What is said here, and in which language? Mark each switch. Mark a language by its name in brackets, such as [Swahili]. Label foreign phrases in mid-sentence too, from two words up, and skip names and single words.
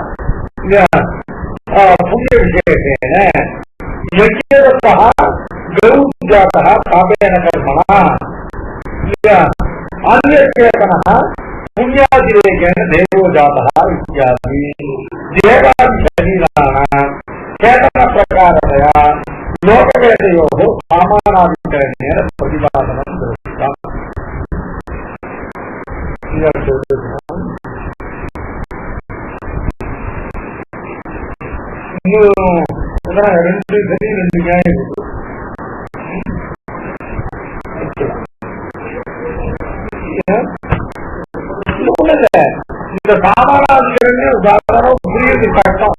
[Sanskrit] पुण्यविशेषेण यज्ञतः गौ जातः पापेन कर्मणा अन्यचेतनः पुण्यातिरेकेण देवो जातः इत्यादि देवादिशरीराणां चेतन प्रकारतया लोकवेदयोः सामानाधिकरणेन प्रतिपादनं दृष्टम्. [Tamil] ரெண்டு சரி ரெண்டு நியாயம் இந்த சாமானாதிகரணே உதாரணம் புரியுது கஷ்டம்.